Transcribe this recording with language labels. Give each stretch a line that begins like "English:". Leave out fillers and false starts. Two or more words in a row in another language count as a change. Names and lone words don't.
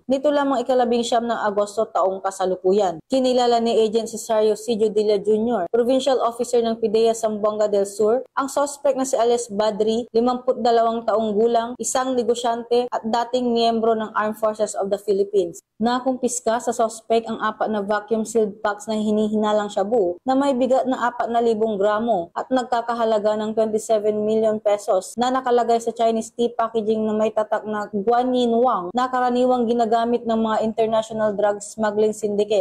Filipino: Nito lamang 19 ng Agosto taong kasalukuyan. Kinilala ni Agent Cesario Sidio Dilla Jr., Provincial Officer ng PDEA Zamboanga del Sur, ang suspect na si alias Badri, 52 taong gulang, isang negosyante at dating miyembro ng Armed Forces of the Philippines. Nakumpiska sa suspect ang 4 na
English: vacuum-sealed packs
Filipino: na hinihinalang shabu na may bigat na 4,000 gramo at nagkakahalaga ng
English: 27 million pesos
Filipino: na nakalagay sa
English: Chinese tea packaging
Filipino: na may tatak na Guanyin Wang na karaniwang ginagamit ng mga
English: international drug smuggling syndicate.